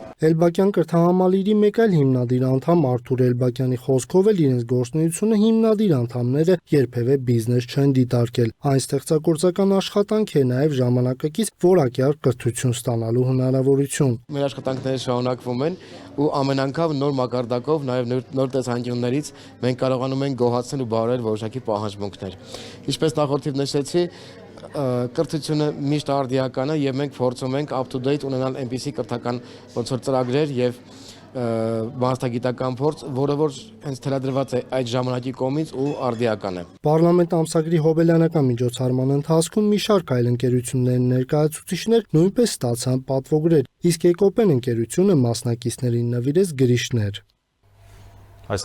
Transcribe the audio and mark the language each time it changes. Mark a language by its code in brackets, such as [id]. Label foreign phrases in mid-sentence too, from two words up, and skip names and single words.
[hy] Էլբակյան կրթահամալիրի մեկ այլ հիմնադիր անդամ Արթուր Էլբակյանի խոսքով էլ իրենց գործունեությունը հիմնադիր անդամները երբևէ բիզնես չեն դիտարկել։ Այն ստեղծագործական աշխատանք է նաև ժամանակակից որակյալ կրթություն ստանալու հնարավորություն։ Մեր աշխատանքները շարունակվում են ու ամեն անգամ նոր մակարդակով, նաև նոր տեսանկյուններից մենք կարողանում ենք գոհացնել ու բարել որոշակի պահանջմունքներ։ Ինչպես նախորդիվ նշեցի, կրթությունը միշտ արդիական է եւ մենք փորձում ենք [en] up to date [hy] ունենալ այնպիսի կրթական ոնց որ ծրագրեր եւ բանաստեղծական փորձ, որը որ հենց թելադրված է այդ ժամանակի կողմից ու արդիական է։ Պարլամենտ ամսագրի հոբելյանական միջոցառման ընթացքում մի շարք այլ ընկերությունների ներկայացուցիչներ նույնպես ստացան պատվոգրեր, իսկ Էկոփեն ընկերությունը մասնակիցներին նվիրեց գրիչներ։